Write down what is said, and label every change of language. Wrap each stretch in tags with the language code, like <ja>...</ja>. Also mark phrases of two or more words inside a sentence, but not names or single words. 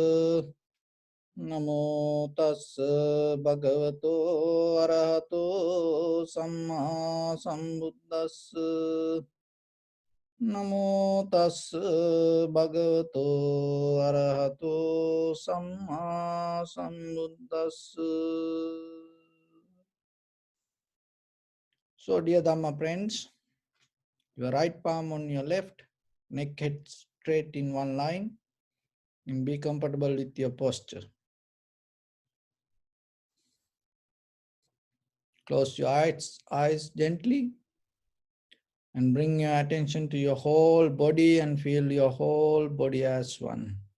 <pi>Namo tassa bhagavato arahato samma sambuddhassa. Namo tassa bhagavato arahato samma sambuddhassa.</pi> <en>So, dear Dhamma friends, your right palm on your left, neck head straight in one line, and be comfortable with your posture. Close your eyes gently and bring your attention to your whole body and feel your whole body as one.</en>